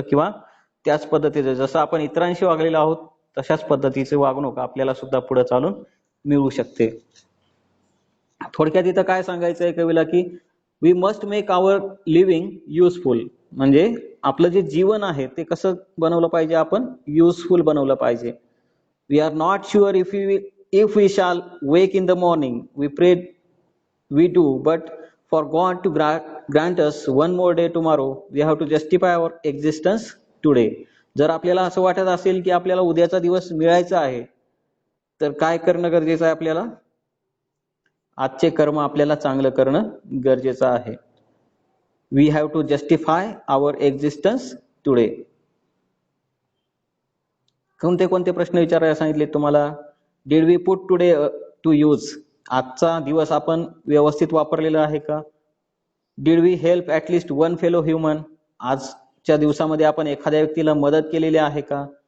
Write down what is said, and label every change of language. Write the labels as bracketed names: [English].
[Marathi] किंवा त्याच पद्धतीचं जसं आपण इतरांशी वागलेलो आहोत तशाच पद्धतीचे वागणूक आपल्याला सुद्धा पुढे चालून मिळू शकते. थोडक्यात इथं काय सांगायचंय कवीला की [English] we must make our living useful, [Marathi] म्हणजे आपलं जे जीवन आहे ते कसं बनवलं पाहिजे, आपण युजफुल बनवलं पाहिजे. [English] We are not sure if we shall wake in the morning. We pray we do, but for God to grant us one more day tomorrow, we have to justify our existence today. [Marathi] जर आपल्याला असं वाटत असेल की आपल्याला उद्याचा दिवस मिळायचा आहे तर काय करणं गरजेचं आहे, आपल्याला आजचे कर्म आपल्याला चांगलं करणं गरजेचं आहे. [English] We have to justify our existence today. [Marathi] कोणते कोणते प्रश्न विचारायला सांगितले तुम्हाला, [English] did we put today to use, [Marathi] आजचा दिवस आपण व्यवस्थित वापरलेला आहे का. [English] did we help at least one fellow human, [Marathi] आजच्या दिवसामध्ये आपण एखाद्या व्यक्तीला मदत केलेली आहे का.